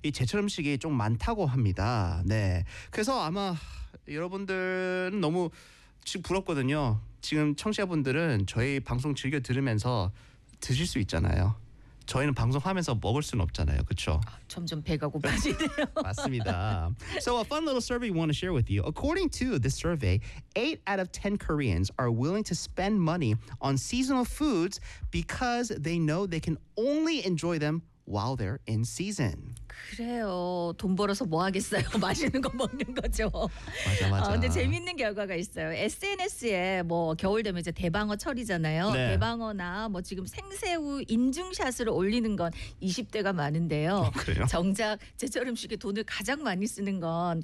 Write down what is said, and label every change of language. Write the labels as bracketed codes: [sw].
[ko] 이 제철 음식이 좀 많다고 합니다. 네. 그래서 아마 여러분들은 너무 지금 부럽거든요. 지금 청취자분들은 저희 방송 즐겨 들으면서 드실 수 있잖아요. 저희는 방송하면서 먹을 수는 없잖아요. 그렇죠? 점점 배가 고파지네요. 맞습니다. [en] So a fun little survey we want to share with you. According to this survey, 8 out of 10 Koreans are willing to spend money on seasonal foods because they know they can only enjoy them while they're in season. [ko] 그래요. 돈 벌어서 뭐 하겠어요. 맛있는 거 먹는 거죠. 맞아 맞아. 근데 재밌는 결과가 있어요. SNS에 뭐 겨울 되면 이제 대방어 철이잖아요. 네. 대방어나 뭐 지금 생새우 인증샷을 올리는 건 20대가 많은데요. 그래요? 정작 제철 음식에 돈을 가장 많이 쓰는 건